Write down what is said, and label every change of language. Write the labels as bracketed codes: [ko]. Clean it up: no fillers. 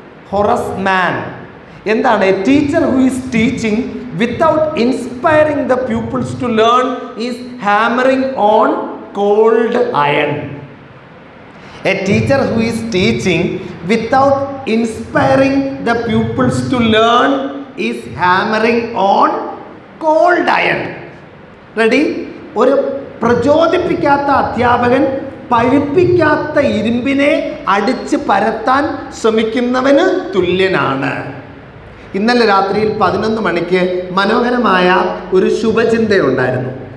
[en] Horace Mann [ml] എന്താണ്? [en] A teacher who is teaching without inspiring the pupils to learn is hammering on cold iron. A teacher who is teaching without inspiring the pupils to learn is hammering on cold iron. Ready? [ml] ഒരു പ്രചോദിപ്പിക്കാത്ത അധ്യാപകൻ പഴുപ്പിക്കാത്ത ഇരുമ്പിനെ അടിച്ച് പരത്താൻ ശ്രമിക്കുന്നവന് തുല്യനാണ്. ഇന്നലെ രാത്രിയിൽ 11 മണിക്ക് മനോഹരമായ ഒരു ശുഭചിന്തയുണ്ടായിരുന്നു.